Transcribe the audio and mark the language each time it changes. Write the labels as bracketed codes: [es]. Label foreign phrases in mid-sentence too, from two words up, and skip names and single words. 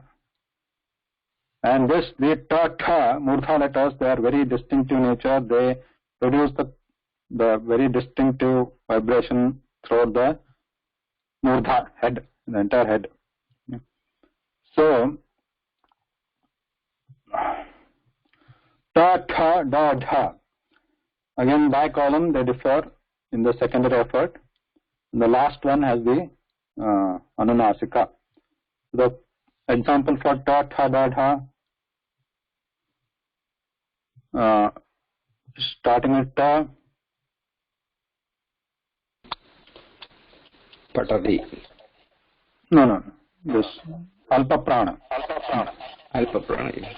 [en] And the [sa] ta, tha, [en] Murdha letters, they are very distinctive nature. They produce the very distinctive vibration throughout the Murdha head, the entire head. So, [sa] ta, tha, da, dha. [en] Again, by column they differ in the secondary effort. The last one has the Anunasika. The example for [sa] ta, tha, da, [en] dha, starting with ta. [sa] Patati. [en] No. This [sa] Alpa Prana. Alpa Prana.